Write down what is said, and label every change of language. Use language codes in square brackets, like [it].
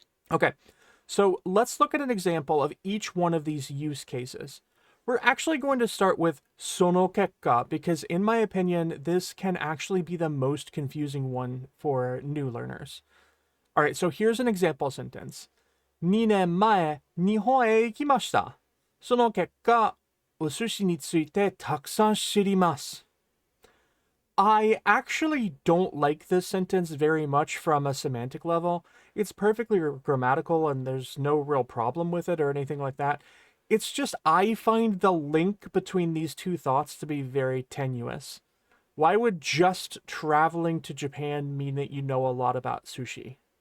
[en] Okay, so let's look at an example of each one of these use cases. We're actually going to start with sono kekka because, in my opinion, this can actually be the most confusing one for new learners. All right, so here's an example sentence. [ja] 2年前、日本へ行きました。その結果、お寿司についてたくさん知ります。 [en] I actually don't like this sentence very much from a semantic level. It's perfectly grammatical and there's no real problem with it or anything like that. It's just I find the link between these two thoughts to be very tenuous. Why would just traveling to Japan mean that you know a lot about sushi?